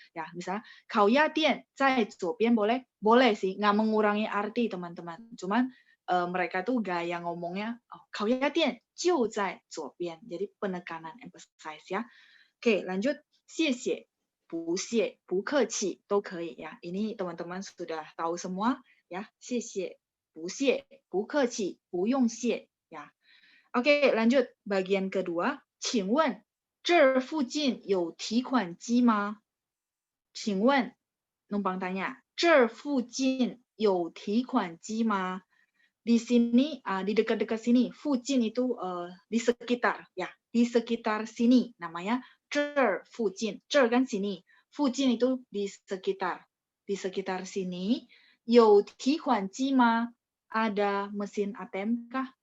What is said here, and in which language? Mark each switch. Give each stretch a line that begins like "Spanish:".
Indonesian: Ya, misalnya,
Chinese: 烤鸭店在左边
Indonesian: boleh? Boleh sih, nggak mengurangi arti teman-teman. Cuman mereka tuh gaya ngomongnya,
Chinese: 烤鸭店就在左边.
Indonesian: Jadi penekanan, emphasize ya. Oke, lanjut.
Chinese: 谢谢, 不谢, 不客气 都可以ya.
Indonesian: Ini teman-teman sudah tahu semua ya.
Chinese: 谢谢. 不谢, 不客气, 不用谢 ya.
Indonesian: Oke, lanjut bagian kedua.
Chinese: 请问这儿附近有提款机吗？请问
Indonesian: numpang tanya,
Chinese: 这儿附近有提款机吗？
Indonesian: Di sini, di dekat-dekat sini, 附近 itu di sekitar ya, di sekitar sini namanya 这儿附近，这儿 kan sini, 附近 itu di sekitar sini.
Chinese: 有提款机吗？
Indonesian: Ada mesin ATM kah?